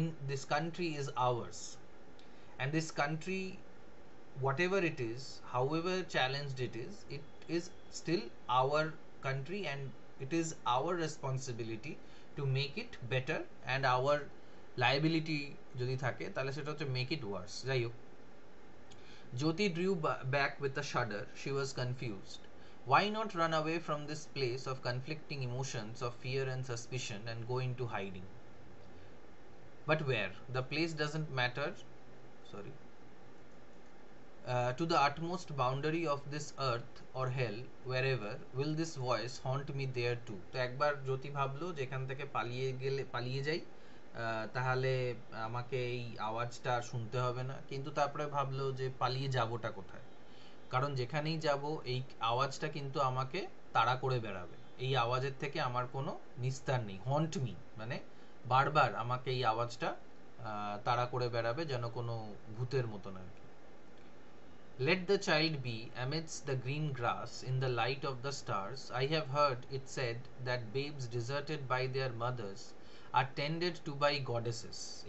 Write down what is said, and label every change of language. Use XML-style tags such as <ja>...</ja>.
<en>this country is ours, and this country, whatever it is, however challenged it is still our country, and it is our responsibility to make it better, and our liability</en> <bn>যদি থাকে তাহলে সেটা হচ্ছে</bn> <en>make it worse.</en> <bn>যাই হোক,</bn> <en>Jyoti drew back with a shudder. She was confused. Why not run away from this place of conflicting emotions of fear and suspicion and go into hiding? But where? The place doesn't matter. Sorry. To the utmost boundary of this earth or hell, wherever, will this voice haunt me there too?</en> <bn>তো একবার জ্যোতি ভাবলো যে এখান থেকে পালিয়ে যাই, তাহলে আমাকে এই আওয়াজটা শুনতে হবে না। কিন্তু তারপরে ভাবলো যে পালিয়ে যাবোটা কোথায়, কারণ যেখানেই যাব এই আওয়াজটা কিন্তু আমাকে তাড়া করে বেড়াবে, এই আওয়াজের থেকে আমার কোনো নিস্তার নেই। হন্ট মি মানে বারবার আমাকে এই আওয়াজটা তাড়া করে বেড়াবে, যেন কোনো ভূতের মতন আর কি।</bn> <en>Let the child be amidst the green grass in the light of the stars. I have heard it said that babes deserted by their mothers are tended to by goddesses.</en>